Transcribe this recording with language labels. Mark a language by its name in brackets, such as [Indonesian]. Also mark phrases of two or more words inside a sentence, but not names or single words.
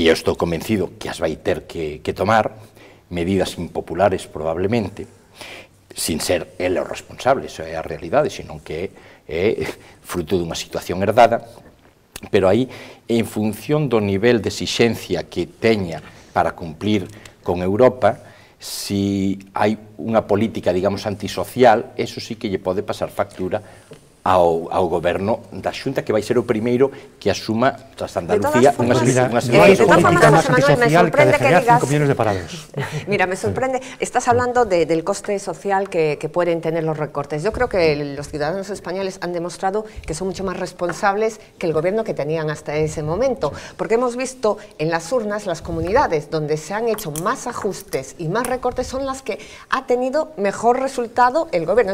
[Galician] eu estou convencido que as vai ter que tomar, medidas impopulares probablemente, sin ser ele o responsable, iso é a realidade, senón que é fruto dunha situación herdada, pero aí, en función do nivel de exixencia que teña para cumplir con Europa, si hai unha política, digamos, antisocial, eso sí que lle pode pasar factura ao goberno da Xunta, que vai ser o primeiro que asuma tras Andalucía [Spanish] no hay política más antisocial que generar 5 millones de parados. Mira, me sorprende, estás hablando del coste social que pueden tener los recortes. Yo creo que los ciudadanos españoles han demostrado que son mucho más responsables que el gobierno que tenían hasta ese momento, porque hemos visto en las urnas las comunidades donde se han hecho más ajustes y más recortes son las que ha tenido mejor resultado el gobierno.